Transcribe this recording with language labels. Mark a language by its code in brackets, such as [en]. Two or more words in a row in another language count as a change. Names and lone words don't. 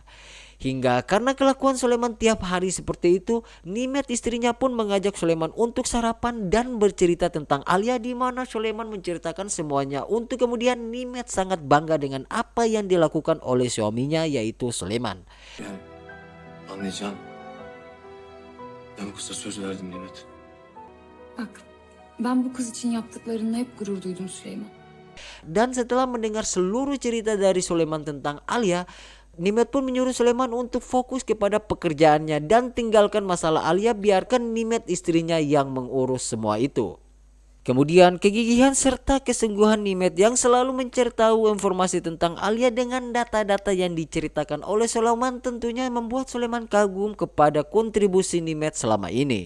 [id] Hingga karena kelakuan Sulaiman tiap hari seperti itu, Nimet istrinya pun mengajak Sulaiman untuk sarapan dan bercerita tentang Alia, di mana Sulaiman menceritakan semuanya untuk kemudian Nimet sangat bangga dengan apa yang dilakukan oleh suaminya yaitu Sulaiman. [tr] Anlayacağım. Ben bu kıza söz verdim Nimet. Bak, ben bu kız için yaptıklarınla hep gurur duydum Süleyman. [id] Dan setelah mendengar seluruh cerita dari Sulaiman tentang Alia, Nimet pun menyuruh Sulaiman untuk fokus kepada pekerjaannya dan tinggalkan masalah Alia, biarkan Nimet istrinya yang mengurus semua itu. Kemudian kegigihan serta kesungguhan Nimet yang selalu mencari tahu informasi tentang Alia dengan data-data yang diceritakan oleh Sulaiman tentunya membuat Sulaiman kagum kepada kontribusi Nimet selama ini.